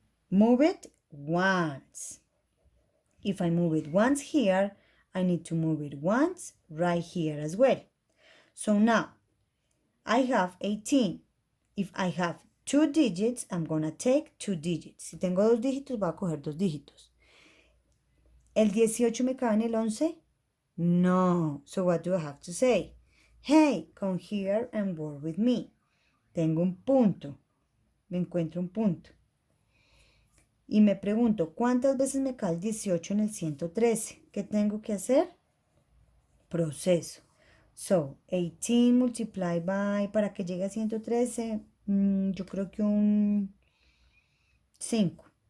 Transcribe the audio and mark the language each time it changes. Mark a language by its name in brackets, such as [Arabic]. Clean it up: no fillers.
[English] Move it once. If I move it once here, I need to move it once right here as well. So now, I have 18. If I have 2 digits, I'm going to take 2 digits. [Spanish] Si tengo 2 dígitos, voy a coger 2 dígitos. ¿El 18 me cabe en el 11? No. [English] So what do I have to say? Hey, come here and work with me. [Spanish] Tengo un punto. Me encuentro un punto. Y me pregunto, ¿cuántas veces me cae el 18 en el 113? ¿Qué tengo que hacer? Proceso. [English] So, 18 multiplied by, [Spanish] para que llegue a 113, yo creo que un 5.